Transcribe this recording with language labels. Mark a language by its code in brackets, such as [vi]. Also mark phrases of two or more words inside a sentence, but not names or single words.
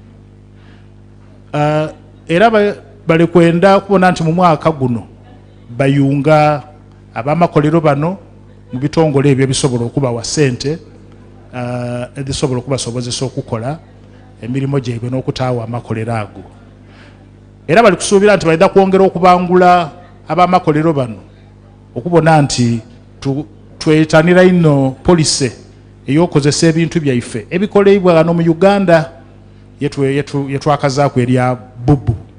[xog] Era bali kwenda kubona nti mu mwaka guno bayunga ab'amakolero bano mu bitongole ebyo ebisobola okubawa ssente ezisobola okubasobozesa okukola emirimu gyabwe n'okutaawa amakolero ago. Era bali kusuubira nti balina kwongera okubangula ab'amakolero bano okubona nti twetanira ino polisi ey'okozesa ebintu byaife ebikoleibwa wano mu Uganda yetwakazaako erya bubu.